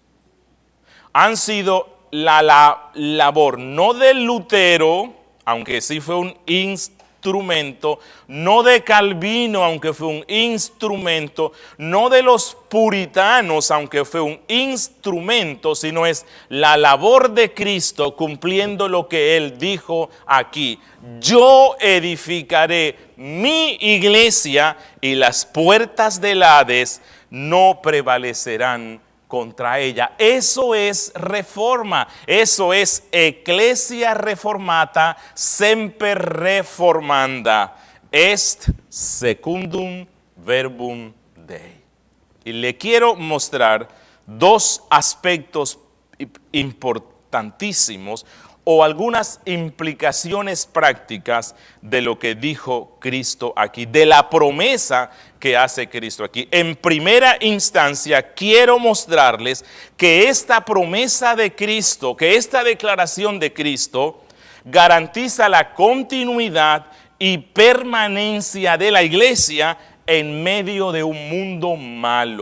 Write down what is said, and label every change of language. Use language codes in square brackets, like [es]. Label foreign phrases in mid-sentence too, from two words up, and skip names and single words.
[es] han sido la labor no de Lutero, aunque sí fue un instrumento, no de Calvino, aunque fue un instrumento, no de los puritanos, aunque fue un instrumento, sino es la labor de Cristo cumpliendo lo que Él dijo aquí. Yo edificaré mi iglesia y las puertas del Hades no prevalecerán contra ella. Eso es reforma, eso es [la] ecclesia reformata semper reformanda, est secundum verbum Dei. [es] Y le quiero mostrar dos aspectos importantísimos o algunas implicaciones prácticas de lo que dijo Cristo aquí, de la promesa que hace Cristo aquí. En primera instancia, quiero mostrarles que esta promesa de Cristo, que esta declaración de Cristo, garantiza la continuidad y permanencia de la iglesia en medio de un mundo malo.